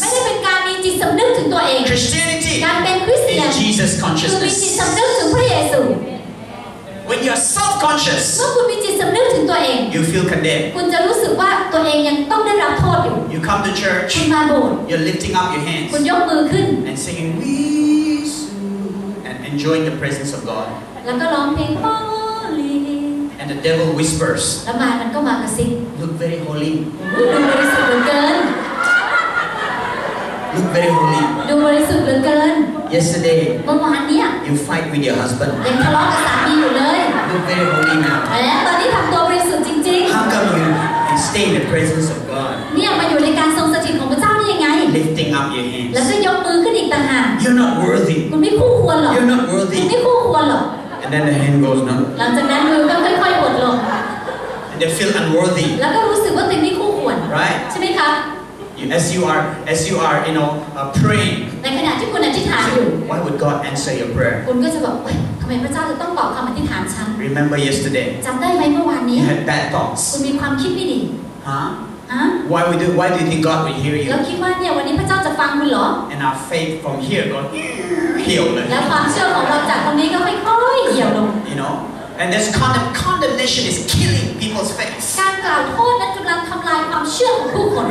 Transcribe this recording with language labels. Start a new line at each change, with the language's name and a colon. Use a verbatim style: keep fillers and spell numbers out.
Thai: ได้เป็นการมีจิตสำนึกถึงตัวเอง
English: Christianity
Thai: การเป็นคริสเตียน
English: is Jesus
Thai: คือมีจิต
English: consciousness.
Thai: สำนึกถึงพระเยซู
English: When you are
Thai: เมื่
English: self-conscious,
Thai: อคุณมีจิตสำนึกถึงตัวเอง
English: you feel condemned.
Thai: คุณจะรู้สึกว่าตัวเองยังต้องได้รับโทษอยู่
English: You come to
Thai: คุณ
English: church,
Thai: มาโบสถ์
English: you're lifting up your
Thai: คุณ
English: hands
Thai: ยกมือขึ้น
English: and singing "We Sing" and enjoying the presence of God.
Thai: แล้วก็ร้องเพลง Holy
English: And the devil whispers,
Thai: แล้วมารมันก็มากระซิบ
English: "Look very holy,
Thai: ดูบริสุทธิ์เหลือเกิน
English: look very holy."
Thai: ดูบริสุทธิ์เหลือเกิน
English: Yesterday
Thai: เมื่อวานเนี้ย
English: you fight with your husband.
Thai: ยังทะเลาะกับสามีอยู่เลย
English: Look very holy now.
Thai: และตอนนี้ทำตัวบริสุทธิ์จริง
English: How come you can stay in the presence of God,
Thai: ๆ เนี่ยมาอยู่ในการทรงสถิตของพระเจ้าได้ยังไง
English: lifting up your
Thai: แล้ว
English: hands?
Thai: ก็ยกมือขึ้นอีกต่างหาก
English: You're not worthy.
Thai: คุณไม่คู่ควรหรอก
English: You're not
Thai: คุณ
English: worthy.
Thai: ไม่คู่ควรหรอก
English: And then the hand goes down.
Thai: หลังจากนั้นมือก็ค่อยๆหดลง
English: And they feel unworthy,
Thai: แล้วก็รู้สึกว่าตัวเองไม่คู่ควร
English: right?
Thai: ใช่ไหมคะ
English: You, as you are, as you are, you know, uh, praying.
Thai: ในขณะที่คุณอธิษฐานอยู่
English: Why would God answer your prayer?
Thai: คุณก็จะบอกเอ้ยทำไมพระเจ้าจะต้องตอบคำอธิษฐานฉัน
English: Remember yesterday
Thai: จำได้ไหมเมื่อวานนี้
English: you had bad
Thai: คุณ
English: thoughts,
Thai: มีความคิดไม่ดี
English: huh?
Thai: ฮะ
English: Why would you, Why do you think God would hear
Thai: แล้ว
English: you?
Thai: คิดว่าเนี่ยวันนี้พระเจ้าจะฟังคุณเหรอ
English: And our faith from here goes healed,
Thai: แล้วความเชื่อของเราจากตรงนี้ก็ค่อยๆเหี่ยวลง
English: you know. And this condemn, condemnation is killing people's faith.
Thai: การกล่าวโทษนั้นกำลังทำลายความเชื่อของผู้คน